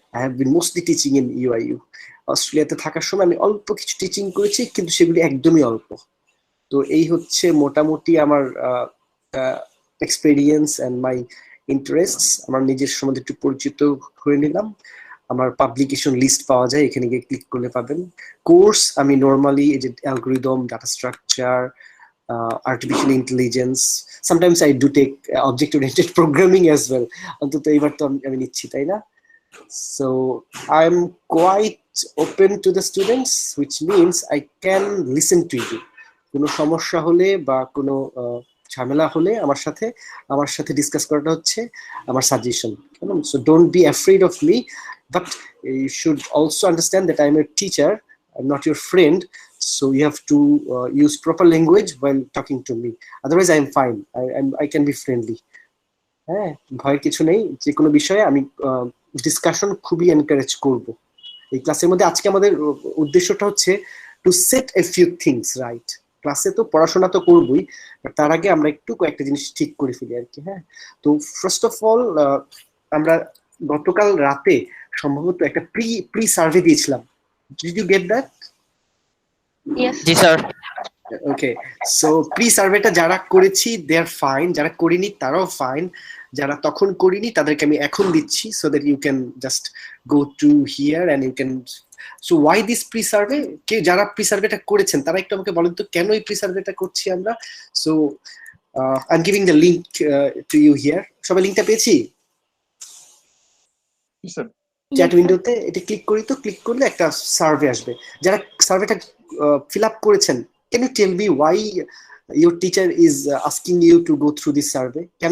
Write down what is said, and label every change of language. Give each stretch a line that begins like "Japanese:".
English: I have been mostly teaching in UIU.
Bangla: অস্ট্রেলিয়াতে থাকার সময় আমি অল্প কিছু টিচিং করেছি, কিন্তু সেগুলি একদমই অল্প। তো এই হচ্ছে মোটামুটি আমার এক্সপেরিয়েন্স
English: And my interests.
Bangla: আমার নিজের সম্বন্ধে একটু পরিচিত হয়ে নিলাম। আমার পাবলিকেশন লিস্ট পাওয়া যায়, এখানে গিয়ে ক্লিক করলে পাবেন। কোর্স আমি নর্মালি এই যে algorithm, data structure, artificial intelligence,
English: Sometimes I do take object oriented programming as well.
Bangla: অন্তত এইবার তো আমি নিচ্ছি, তাই না?
English: So I'm quite open to the students, which means I can listen to you.
Bangla: কোনো সমস্যা হলে বা কোনো ঝামেলা হলে আমার সাথে ডিসকাস করাটা হচ্ছে আমার suggestion.
English: So don't be afraid of me, but you should also understand that I am a teacher, I am not your friend. So you have to use proper language while talking to me. Otherwise I am fine. I can be friendly.
Bangla: হ্যাঁ, ভয়ের কিছু নেই। যে কোনো বিষয়ে আমি discussion খুবই encourage করব এই ক্লাসের মধ্যে। আজকে আমাদের উদ্দেশ্যটা হচ্ছে
English: To set a few things right.
Bangla: ক্লাসে তো পড়াশোনা তো করবই, বাট তার আগে আমরা একটু কয়েকটা জিনিস ঠিক করে ফেলি আর কি। হ্যাঁ, তো ফার্স্ট অফ অল আমরা গতকাল রাতে সম্ভবত একটা প্রি সার্ভে দিয়েছিলাম।
English: Did you get that? Yes, sir.
Bangla: Okay, so pre সার্ভেটা যারা করেছি
English: they are fine,
Bangla: যারা করিনি তারাও ফাইন। যারা তখন করিনি তাদেরকে আমি এখন দিচ্ছি,
English: So that you can just go to here and you can. So why this pre survey?
Bangla: যারা প্রি সার্ভেটা করেছেন তারা একটু আমাকে বলেন তো কেন এই প্রি সার্ভেটা করছি আমরা।
English: So I am giving the link to you here.
Bangla: সবাই লিঙ্কটা পেয়েছি? চ্যাট উইন্ডোতে এটা ক্লিক করি, তো ক্লিক করলে একটা সার্ভে আসবে। যারা সার্ভেটা ফিল আপ করেছেন,
English: can you tell me why your teacher is asking you to go through this survey?